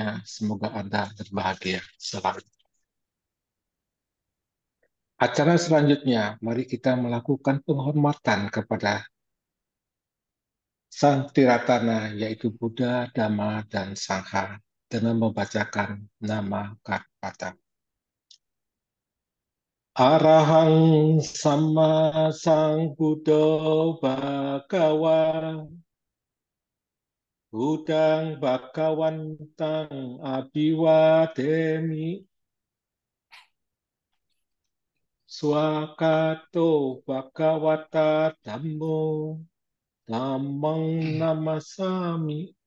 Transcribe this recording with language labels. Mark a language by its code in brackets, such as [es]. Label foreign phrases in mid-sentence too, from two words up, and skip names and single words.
[id] Semoga Anda berbahagia selalu. Acara selanjutnya, mari kita melakukan penghormatan kepada Sang Tiratana, yaitu Buddha, Dhamma, dan Sangha, dengan membacakan nama kata. [pi] Arahang Sama Sang Buddha Bhagawa Budang Bhagawantang Abhiwademi Swakato Bhagawata Dhammo Dhammang Namasami